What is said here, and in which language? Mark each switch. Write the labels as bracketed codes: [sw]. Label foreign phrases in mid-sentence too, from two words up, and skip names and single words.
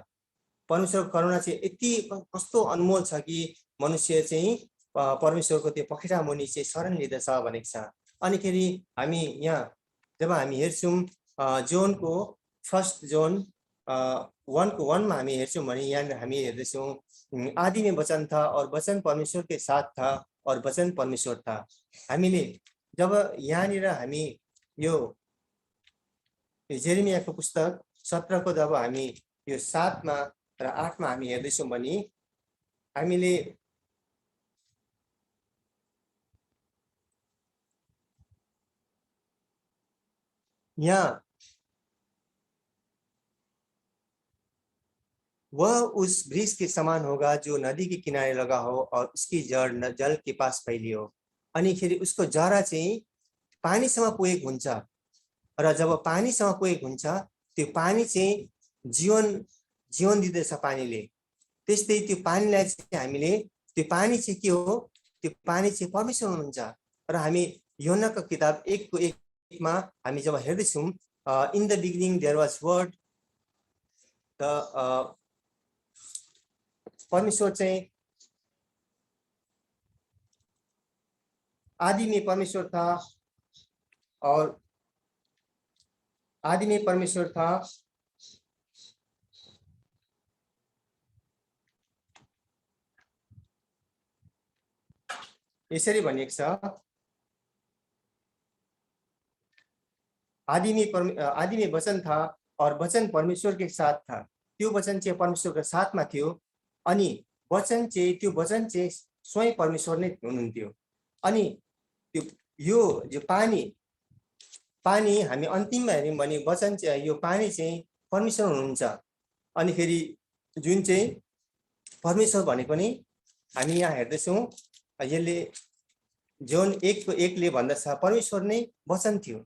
[ne] परमेश्वरको करुणा चाहिँ यति कस्तो अनमोल छ कि मनुष्य चाहिँ परमेश्वरको त्यो पखेटा मुनि चाहिँ शरण लिँदछ भनेको छ। अनिखेरि हामी यहाँ जब हामी हेर्छौँ जोनको 1 जोन 1:1 मा हामी हेर्छौँ भने यहाँ हामी हेर्दैछौँ, [hi] आदि में वचन था और वचन परमेश्वर के साथ था और वचन परमेश्वर था। [ne] हामीले जब यहाँनिर हामी यो जेरेमियाको पुस्तक 17 को जब हामी यो 7 मा र 8 मा हामी हेर्दैछौँ भने हामीले [hi] यहाँ वह उस वृक्ष के समान होगा जो नदी के किनारे लगा हो और उसकी जड़ जल के पास फैली हो। [ne] अनिखेरि उसको जरा चाहिँ पानीसँग पुगेको हुन्छ र जब पानीसँग पुगेको हुन्छ त्यो पानी चाहिँ जीवन दिँदछ पानीले। त्यस्तै त्यो पानीलाई चाहिँ हामीले त्यो पानी चाहिँ के हो, त्यो पानी चाहिँ परमेश्वर हुनुहुन्छ। र हामी योनाको किताब 1:1 मा हामी जब हेर्दैछौँ, [en] in the beginning there was word, [hi] द परमेश्वर चाहिँ आदि में परमेश्वर था और आदि में परमेश्वर था [ne] यसरी भनिएको छ, [hi] आदि में वचन था और वचन परमेश्वर के साथ था। [ne] त्यो वचन चाहिँ परमेश्वरको साथमा थियो अनि वचन चाहिँ त्यो वचन चाहिँ स्वयं परमेश्वर नै हुनुहुन्थ्यो। अनि त्यो यो जो पानी हामी अन्तिममा हेर्यौँ भने वचन चाहिँ यो पानी चाहिँ परमेश्वर हुनुहुन्छ। अनि फेरि जुन चाहिँ परमेश्वर भनेको नि हामी यहाँ हेर्दैछौँ, यसले जोन 1:1 ले भन्दछ परमेश्वर नै वचन थियो।